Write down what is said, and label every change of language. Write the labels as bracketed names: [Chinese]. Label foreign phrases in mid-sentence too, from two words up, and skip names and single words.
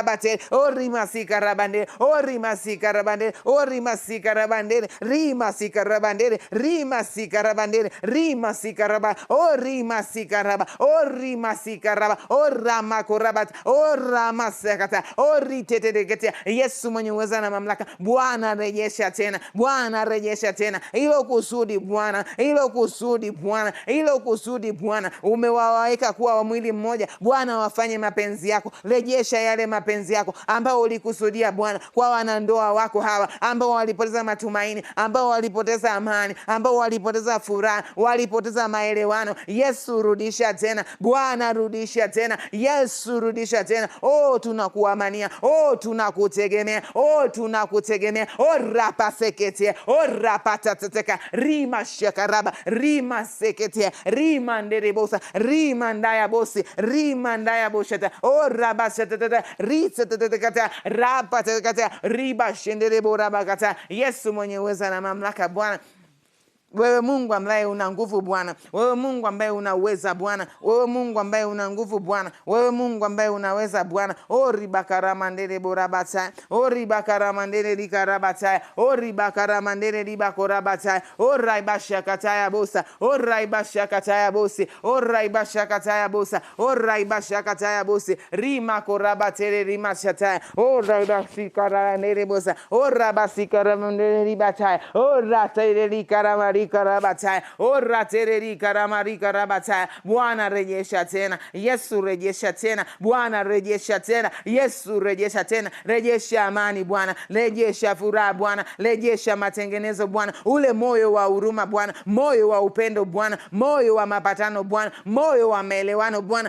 [Swahili] O rimasika rabandere, rima sika rabandere, rima sika rabandere, rima sika rabandere, rima sika rabandere, rima sika raba, rima sika raba, rima sika raba, rama korabat, rama sekata, ritetegetea. Yesu mwenye uweza na mamlaka, Bwana rejesha tena, Bwana rejesha tena hilo kusudi Bwana, hilo kusudi Bwana, hilo kusudi Bwana, umewaweka kuwa wa mwili mmoja Bwana, wafanye mapenzi yako. Rejesha yale mapenzi yako ambao ulikusudia Bwana kwa wanandoa wako hawa ambao walipoteza matumaini, ambao walipoteza amani, ambao walipoteza furaha, walipoteza maelewano. Yesu rudisha tena Bwana, rudisha tena Yesu, rudisha tena. Tunakuamania, tunakutegemea, tunakutegemea. Rapa seketea, rapa tatateka, rima shakaraba, rima seketea, rima nderebosa, rima ndaya bosi, rima ndaya boshata, raba shatatata, risa tatakata, rapa tatakata, riba shenderebo rabakata. Yesu mwenye uweza na mamlaka Bwana, wewe Mungu ambaye una nguvu Bwana, wewe Mungu ambaye unaweza Bwana, wewe Mungu ambaye una nguvu Bwana, wewe Mungu ambaye unaweza Bwana. Ribakaramandere borabata, ribakaramandere likarabata, ribakaramandere libakorabata, raibashakataya bosa, raibashakataya bosi, raibashakataya bosa, raibashakataya bosi, rima korabatere rimashata, raibashikaranere bosa, rabasikaramandere libataya, ratere likaramari karabataya, ratere karamari karabataya. Bwana rejesha tena, Yesu rejesha tena, Bwana rejesha tena, Yesu rejesha tena. Rejesha amani Bwana, rejesha furaha Bwana, rejesha matengenezo Bwana, ule moyo wa huruma Bwana, moyo wa upendo Bwana, moyo wa mapatano Bwana, moyo wa maelewano Bwana.